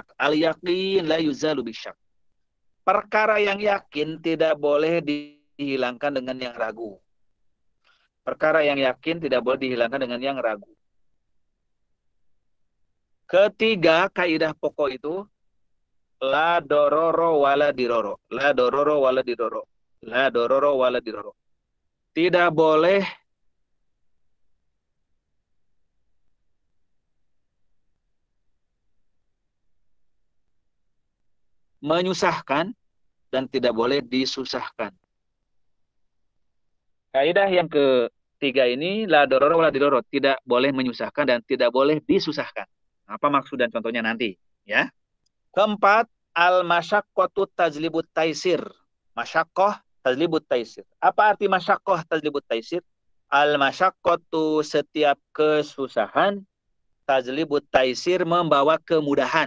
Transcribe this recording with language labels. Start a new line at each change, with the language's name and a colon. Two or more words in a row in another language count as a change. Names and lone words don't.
Arabic: اليقين لا يزال بالشك.
Indonesian: Perkara yang yakin tidak boleh dihilangkan dengan yang ragu. Perkara yang yakin tidak boleh dihilangkan dengan yang ragu. Ketiga, kaidah pokok itu
Arabic: لا ضرر ولا ضرار. لا ضرر ولا ضرار. لا ضرر ولا ضرار.
Indonesian: Tidak boleh menyusahkan dan tidak boleh disusahkan. Kaidah yang ketiga ini
Arabic: لا ضرر ولا ضرار,
Indonesian: tidak boleh menyusahkan dan tidak boleh disusahkan. Apa maksud dan contohnya nanti, ya. Keempat,
Arabic: المشقة تجلب التيسير. المشقة تجلب التيسير.
Indonesian: Apa arti
Arabic: المشقة تجلب التيسير? المشقة,
Indonesian: setiap kesusahan,
Arabic: تجلب التيسير,
Indonesian: membawa kemudahan.